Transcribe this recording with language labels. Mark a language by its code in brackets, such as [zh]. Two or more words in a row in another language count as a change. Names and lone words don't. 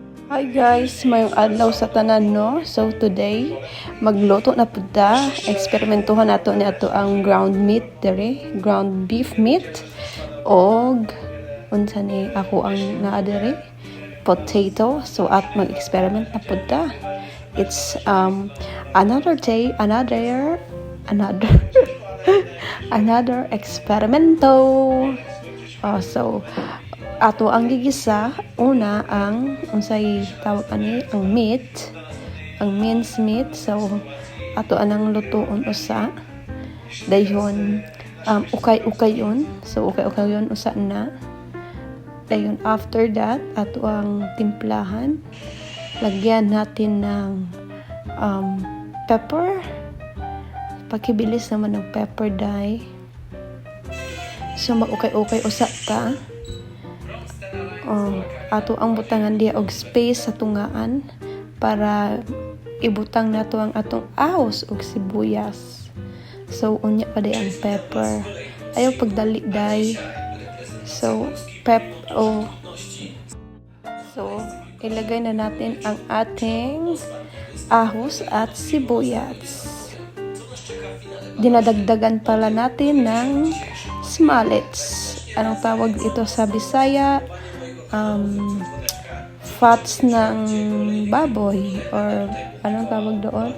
[en] Hi guys, [ceb] mayong adlaw sa tanan no. So today magluto na pud ta. Eksperimentuhan nato ni ato ang [en] ground meat [ceb] dere, [en] ground beef meat [ceb] og unsa ni ako ang naa dere, potato. So at mag-experiment na pud ta. [en] It's another day, another another experimento. [ceb] So ato ang gigisa una ang unsay tawag ani ang meat, ang [en] minced meat. [ceb] So ato anang lutoon usa dayon ukay-ukay yun. So ukay-ukay yun usa na dayon. [en] After that [ceb] ato ang timplahan, [tl] lagyan natin ng pepper, pakibilis naman ng pepper dye. [ceb] So mag-ukay-ukay usa ta. Ato ang butangan diya og space sa tungaan para ibutang nato ang atong ahos og sibuyas. So unya pa day ang pepper, ayaw pagdali day. [tl] So so ilagay na natin ang ating ahos at sibuyas. Dinadagdagan pala natin ng smallets. Anong tawag ito sa Bisaya? Fats ng baboy or anong tawag doon?